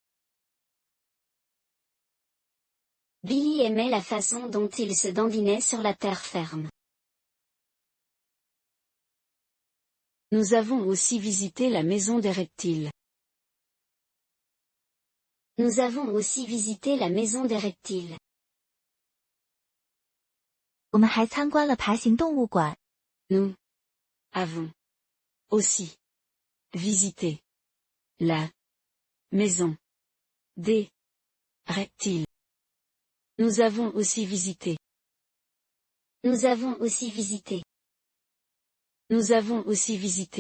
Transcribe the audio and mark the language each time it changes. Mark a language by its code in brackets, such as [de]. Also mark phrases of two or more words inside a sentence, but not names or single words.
[fr] Billy aimait la façon dont il se dandinait sur la terre ferme. Nous avons aussi visité la maison des reptiles. Nous avons aussi visité la maison des reptiles. [zh] 我们还参观了爬行动物馆。 [fr] Nous avons aussi visité la maison des reptiles. Nous avons aussi visité. Nous avons aussi visité. Nous avons aussi visité.